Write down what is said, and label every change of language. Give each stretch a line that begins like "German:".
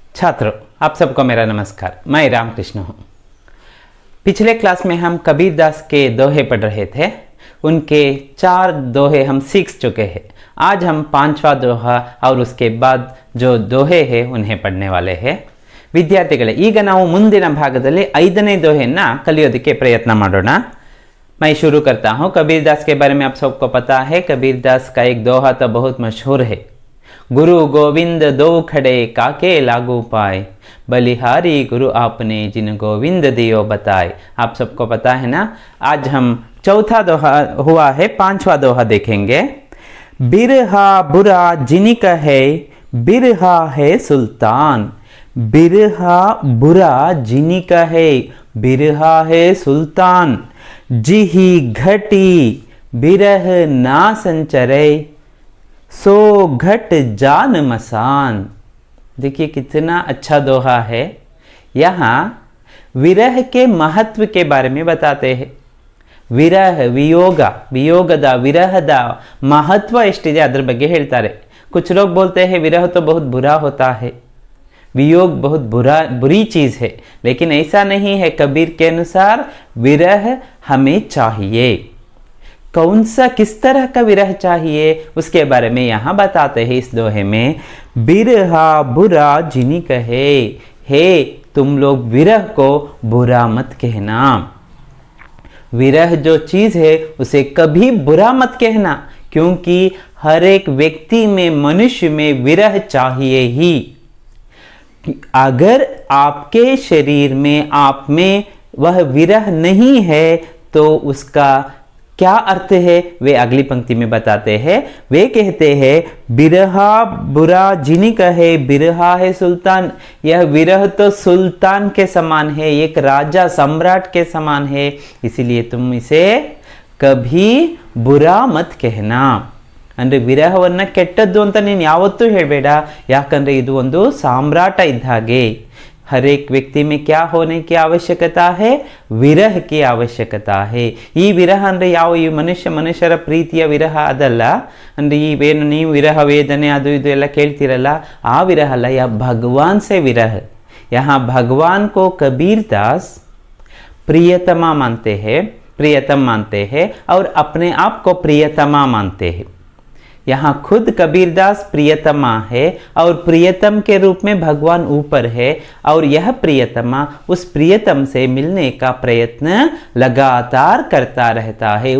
Hindi: छात्रों, आप सबको मेरा नमस्कार। मैं रामकृष्ण हूँ। पिछले क्लास में हम कबीरदास के दोहे पढ़ रहे थे। उनके 4 दोहे हम सीख चुके हैं। आज हम 5वां दोहा और उसके बाद जो दोहे हैं उन्हें पढ़ने वाले हैं।
Kannada: ವಿದ್ಯಾರ್ಥಿಗಳೇ, ಈಗ ನಾವು ಮುಂದಿನ ಭಾಗದಲ್ಲಿ 5ನೇ दोहेನ ಕಲಿಯೋದಕ್ಕೆ ಪ್ರಯತ್ನ ಮಾಡೋಣ।
Hindi: मैं शुरू करता हूँ। कबीरदास के बारे में आप सबको पता है। कबीरदास का एक दोहा तो बहुत मशहूर है। गुरु गोविंद दो खड़े काके लागू पाए, बलिहारी गुरु आपने जिन गोविंद दियो बताए। आप सबको पता है ना। आज हम चौथा दोहा हुआ है, 5वां दोहा देखेंगे। बिरहा बुरा जिनी कहे, बिरहा है सुल्तान। बिरहा बुरा जिनी कहे, बिरहा है सुल्तान। जिही घटी बिरह ना संचरे, सो घट जान मसान। देखिए कितना अच्छा दोहा है। यहाँ विरह के महत्व के बारे में बताते हैं।
Kannada: विरह वियोगದ ವಿರಹದ महत्व ಎಷ್ಟಿದೆ ಅದರ ಬಗ್ಗೆ ಹೇಳ್ತಾರೆ।
Hindi: कुछ लोग बोलते हैं विरह तो बहुत बुरा होता है, वियोग बहुत बुरी चीज है, लेकिन ऐसा नहीं है। कबीर के अनुसार विरह हमें चाहिए। कौन सा किस तरह का विरह चाहिए उसके बारे में यहाँ बताते हैं इस दोहे में। बिरहा बुरा जिनी कहे, हे तुम लोग विरह को बुरा मत कहना। विरह जो चीज है उसे कभी बुरा मत कहना, क्योंकि हर एक व्यक्ति में, मनुष्य में विरह चाहिए ही। अगर आपके शरीर में, आप में वह विरह नहीं है तो उसका क्या अर्थ है वे अगली पंक्ति में बताते हैं। वे कहते हैं बिरहा बुरा जिनी कहे, बिरहा है सुल्तान। यह विरह तो सुल्तान के समान है, एक राजा सम्राट के समान है, इसीलिए तुम इसे कभी बुरा मत कहना।
Kannada: ಅಂದರೆ ವಿರಹವನ್ನ ಕೆಟ್ಟದ್ದು ಅಂತ ನೀನು ಯಾವತ್ತೂ ಹೇಳಬೇಡ, ಯಾಕಂದ್ರೆ ಇದು ಒಂದು ಸಾಮ್ರಾಟ ಇದ್ದ ಹಾಗೆ।
Hindi: हर एक व्यक्ति में क्या होने की आवश्यकता है? विरह की आवश्यकता है।
Kannada: ಈ ವಿರಹ ಅಂದರೆ ಯಾವ ಈ ಮನುಷ್ಯರ ಪ್ರೀತಿಯ ವಿರಹ ಅದಲ್ಲ। ಅಂದರೆ ಏನು ನೀವು ವಿರಹ ವೇದನೆ ಅದು ಇದು ಎಲ್ಲ ಕೇಳ್ತಿರಲ್ಲ, ಆ ವಿರಹ ಅಲ್ಲ।
Hindi: ಯಾ भगवान से विरह। यहाँ भगवान को कबीरदास प्रियतमा मानते हैं, प्रियतम मानते हैं और अपने आप को प्रियतमा मानते हैं। यहाँ खुद कबीरदास प्रियतमा है और प्रियतम के रूप में भगवान ऊपर है, और यह प्रियतमा उस प्रियतम से मिलने का प्रयत्न लगातार करता रहता है।